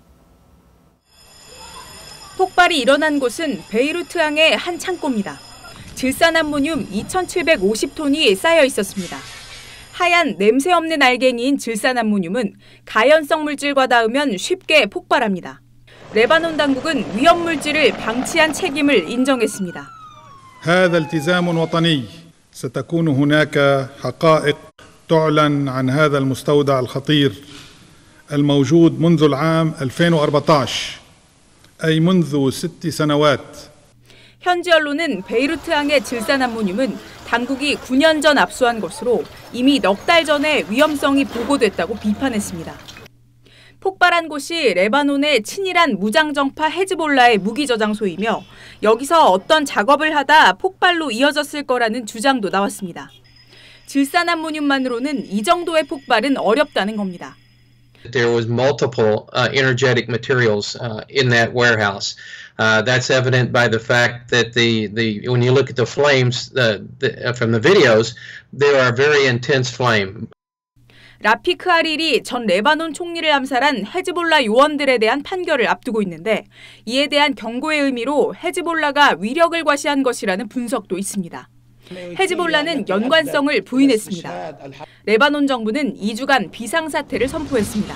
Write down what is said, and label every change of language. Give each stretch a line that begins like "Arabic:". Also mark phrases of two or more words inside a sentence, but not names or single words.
Korean: 폭발이 일어난 곳은 베이루트항의 한 창고입니다. 질산 암모늄 2,750톤이 쌓여 있었습니다. 하얀 냄새 없는 알갱이인 질산 암모늄은 가연성 물질과 닿으면 쉽게 폭발합니다. 레바논 당국은 위험 물질을 방치한 책임을 인정했습니다.
Arabic: هذا التزام وطني. ستكون هناك حقائق تعلن عن هذا المستودع الخطير الموجود منذ العام 2014 أي منذ 6 سنوات.
Korean: 현지 언론은 베이루트항의 질산 암모늄은 당국이 9년 전 압수한 것으로 이미 넉 달 전에 위험성이 보고됐다고 비판했습니다. 폭발한 곳이 레바논의 친이란 무장정파 헤즈볼라의 무기 저장소이며 여기서 어떤 작업을 하다 폭발로 이어졌을 거라는 주장도 나왔습니다. 질산 암모늄만으로는 이 정도의 폭발은 어렵다는 겁니다.
English: There was multiple energetic materials in that warehouse. That's evident by the fact that when you look at the flames from the videos, there are very intense flame.
Korean: 라피크 하릴이 전 레바논 총리를 암살한 헤즈볼라 요원들에 대한 판결을 앞두고 있는데 이에 대한 경고의 의미로 헤즈볼라가 위력을 과시한 것이라는 분석도 있습니다. 헤즈볼라는 연관성을 부인했습니다. 레바논 정부는 2주간 비상사태를 선포했습니다.